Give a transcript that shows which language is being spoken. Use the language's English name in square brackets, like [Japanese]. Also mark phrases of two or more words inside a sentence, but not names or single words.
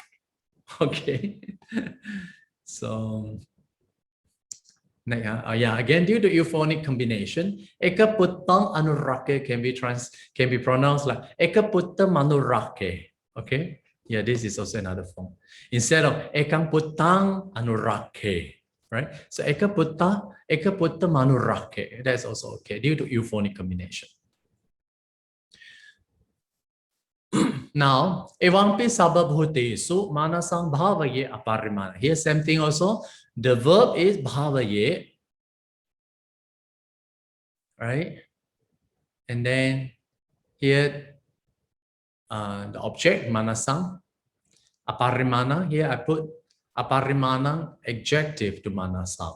[English] Okay. So again, due to euphonic combination, [Pali] ekaputtang anurake [English] can be pronounced like [Pali] ekaputta manurake. [English] Okay. Yeah, this is also another form. Instead of [Pali] ekang puttang anurake, [English] right? [Pali] So ekaputta manurake. [English] That's also okay due to euphonic combination. Now, [Pali] evampi sababhutesu manasang bhavaye aparimana. [English] Here, same thing also. The verb is bhavaye, right? And then here, the object [Pali] manasang, aparimana. [English] Here I put aparimana adjective to manasang.